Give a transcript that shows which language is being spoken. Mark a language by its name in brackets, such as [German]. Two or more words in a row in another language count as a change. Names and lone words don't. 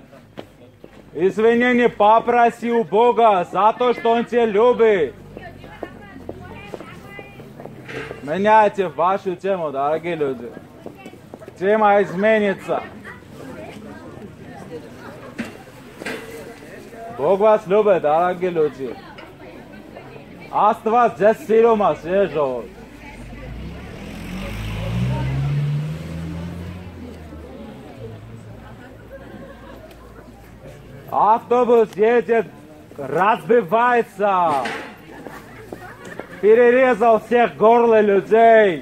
[Russian] Извинения попроси у Бога за то, что Он тебя любит. Меняйте вашу тему, дорогие люди. Тема изменится. Бог вас любит, дорогие люди. [Armenian] Աստված ձեզ սիրում է, ժողովուրդ։ [Russian] Автобус едет, разбивается, перерезал всех горло людей.